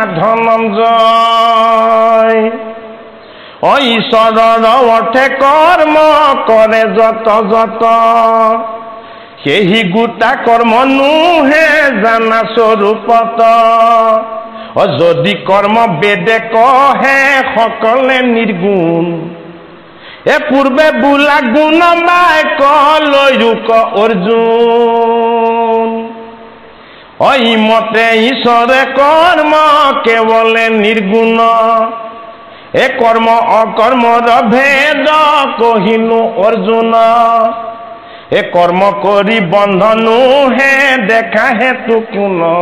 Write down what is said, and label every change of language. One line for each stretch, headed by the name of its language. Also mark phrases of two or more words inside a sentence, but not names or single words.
Assamese: ধনঞ্জয় ঈশ্বৰৰ অৰ্থে কৰ্ম কৰে যত যত সেই গোটা কৰ্ম নুহে জানা স্বৰূপত যদি কৰ্ম বেদে কহে সকলে নিৰ্গুণ এ পূর্বে বুলা গুণ বাক্য লয়ুক অর্জুন ওই মতে ঈশ্বরে কর্ম কেবলে নির্গুণ এ কর্ম অকর্মর ভেদ কহিনু অর্জুন এ কর্ম করি বন্ধনু হে দেখা হেতু কোন